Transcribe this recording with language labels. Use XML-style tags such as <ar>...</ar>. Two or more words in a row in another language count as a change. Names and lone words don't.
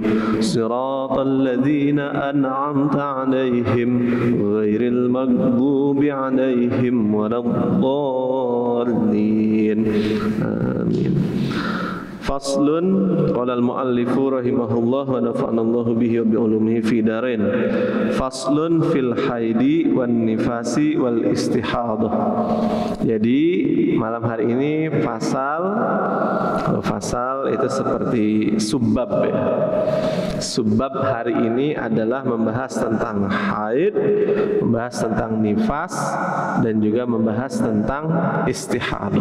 <ar>صراط الذين أنعمت عليهم غير المغضوب عليهم ولا الضالين. Amin. فصل قال المؤلف رحمه الله ونفعنا الله به وبعلومه في الدارين. فصل في الحيض والنفاس والاستحاضة.</ar> <id>Jadi malam hari ini fasal itu seperti subbab ya. Subbab hari ini adalah membahas tentang haid, membahas tentang nifas dan juga membahas tentang istihadah.</id>